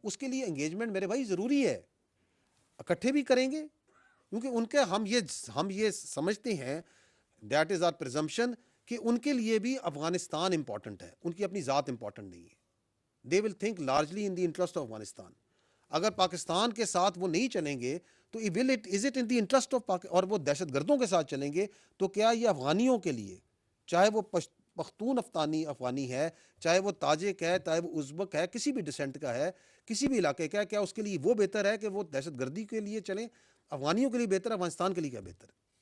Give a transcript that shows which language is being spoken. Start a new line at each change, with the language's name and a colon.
Urdu: اس کے لیے انگیجمنٹ میرے بھائی ضروری ہے. اکٹھے بھی کریں گے کیونکہ ان کے ہم یہ سمجھتے ہیں,
English: that is our presumption,
Urdu: کہ ان کے لیے بھی افغانستان امپورٹنٹ ہے, ان کی اپنی ذات امپورٹنٹ نہیں ہے.
English: They will think largely in the interest of Afghanistan.
Urdu: اگر پاکستان کے ساتھ وہ نہیں چلیں گے تو
English: is it in the interest of
Urdu: اور وہ دہشت گردوں کے ساتھ چلیں گے تو کیا یہ افغانیوں کے لیے, چاہے وہ پختون افغانی ہے, چاہے وہ تاجک ہے, چاہے وہ ازبک ہے, کسی بھی ڈسینٹ کا ہے, کسی بھی علاقے کا ہے, کیا اس کے لیے وہ بہتر ہے کہ وہ دہشت گردی کے لیے چلیں؟ افغانیوں کے لیے بہتر ہے, افغانستان کے لیے کیا بہتر ہے؟